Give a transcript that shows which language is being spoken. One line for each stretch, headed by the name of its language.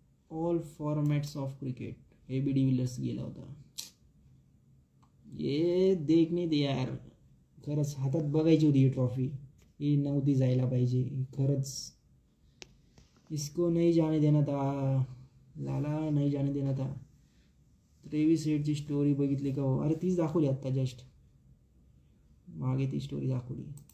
English: All formats of cricket. AB de Villiers
Marathi: गेला होता.
Hindi: ये देख
Marathi: नाही दे यार, खरंच हातात बघायची होती ही ट्रॉफी. ही नव्हती जायला पाहिजे खरंच.
Hindi: इसको नहीं जाने देना था, लाला नहीं जाने देना था.
Marathi: ट्रेविस हेडची स्टोरी बघितली का हो? अरे तीच दाखवली आत्ता जस्ट मागे, ती स्टोरी दाखवली.